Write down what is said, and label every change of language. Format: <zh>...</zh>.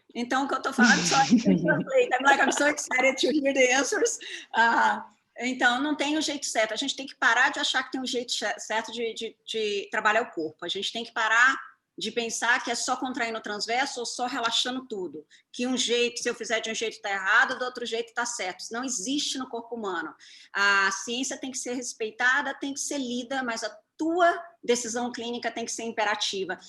<pt>Então, o que eu tô falando,</pt> <en>I'm sorry to translate. I'm so excited to hear the answers.</en> <pt>Então, não tem um jeito certo. A gente tem que parar de achar que tem um jeito certo de trabalhar o corpo. A gente tem que parar de pensar que é só contraindo o transverso ou só relaxando tudo. Que um jeito, se eu fizer de um jeito está errado, do outro jeito está certo. Isso não existe no corpo humano. A ciência tem que ser respeitada, tem que ser lida, mas a tua decisão clínica tem que ser imperativa.</pt>